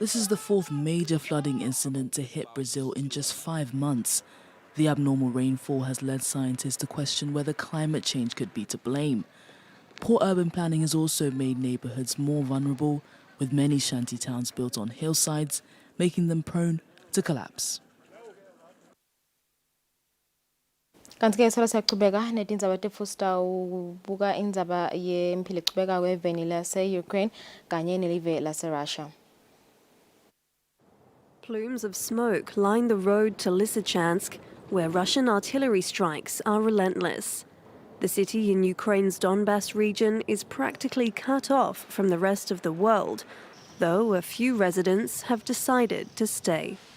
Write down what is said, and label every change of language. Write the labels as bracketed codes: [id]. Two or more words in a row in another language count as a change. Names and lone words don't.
[en] This is the fourth major flooding incident to hit Brazil in just 5 months. The abnormal rainfall has led scientists to question whether climate change could be to blame. Poor urban planning has also made neighborhoods more vulnerable, with many shanty towns built on hillsides, making them prone to collapse. [ss] Kanti-ke solo siyaqhubeka netindzaba tefusta ubuka indzaba yempilo iqhubeka kweveni lase-Ukraine kanye nelive lase-Russia. [en] Plumes of smoke line the road to Lysychansk, where Russian artillery strikes are relentless. The city in Ukraine's Donbas region is practically cut off from the rest of the world, though a few residents have decided to stay.